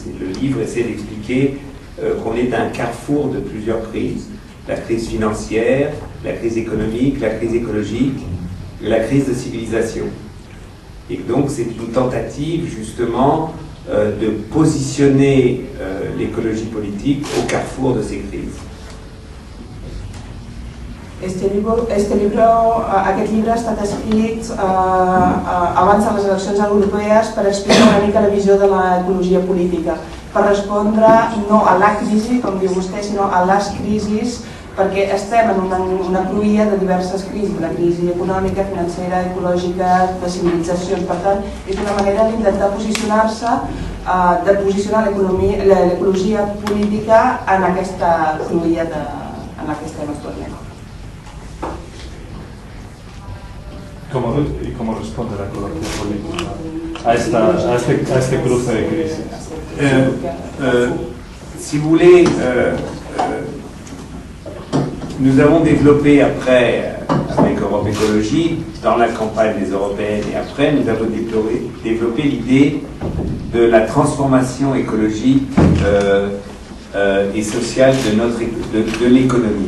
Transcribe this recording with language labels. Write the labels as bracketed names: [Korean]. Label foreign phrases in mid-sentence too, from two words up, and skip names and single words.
[French] Et le livre essaie d'expliquer qu'on est à un carrefour de plusieurs crises. La crise financière, la crise économique, la crise écologique, la crise de civilisation. Et donc c'est une tentative justement de positionner l'écologie politique au carrefour de ces crises. [Catalan] Aquest llibre ha estat escrit abans de les eleccions europees per explicar una mica la visió de l'ecologia política, per respondre no a la crisi, com diu vostè, sinó a les crisis, perquè estem en una cruïlla de diverses crisis, la crisi econòmica, financera, ecològica, de civilitzacions. Per tant, és una manera d'intentar posicionar-se, de posicionar l'ecologia política en aquesta cruïlla en la que estem actualment. [Spanish] ¿Y cómo responde la ecología política a este cruce de crisis? [French] Si vous voulez, nous avons développé après, avec Europe Écologie, dans la campagne des européennes et après, nous avons développé l'idée de la transformation écologique et sociale de l'économie.